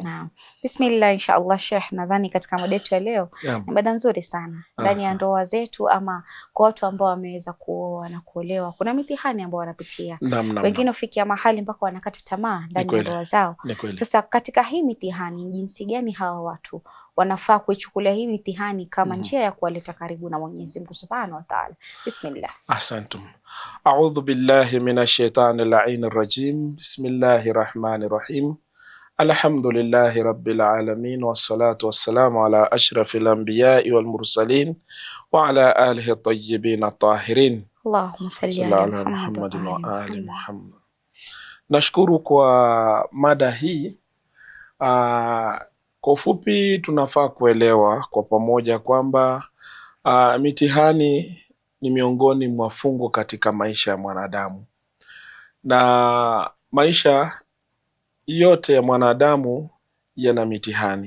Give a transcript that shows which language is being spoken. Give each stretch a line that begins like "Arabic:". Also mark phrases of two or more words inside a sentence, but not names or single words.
Swahili: Bismillah, inshallah Sheikh, nadhani katika mada yetu ya leo ni mada nzuri sana ndani ya ndoa zetu, ama kwa watu ambao wameweza kuoa na kuolewa. Kuna mitihani ambao wanapitia. Wengine ufikia mahali mpaka wanakata tamaa ndani ya ndoa zao. Sasa katika hii mitihani, jinsi gani hawa watu wanafaa kuichukulia hii mitihani kama njia ya kuwaleta karibu na Mwenyezi Mungu
Arabic: سبحانه وتعالى?
Swahili: Bismillah. Ahsantum.
Arabic: أعوذ بالله من الشيطان اللعين الرجيم. بسم الله الرحمن الرحيم الحمد لله رب العالمين والصلاة والسلام على أشرف الأنبياء والمرسلين وعلى آله الطيبين الطاهرين. اللهم صل على محمد وآل محمد.
Swahili: Nashukuru kwa mada hii. Kwa ufupi tunafaa kuelewa kwa pamoja kwamba mitihani ni miongoni mwa fungo katika maisha ya mwanadamu, na maisha yote ya mwanadamu yana mitihani.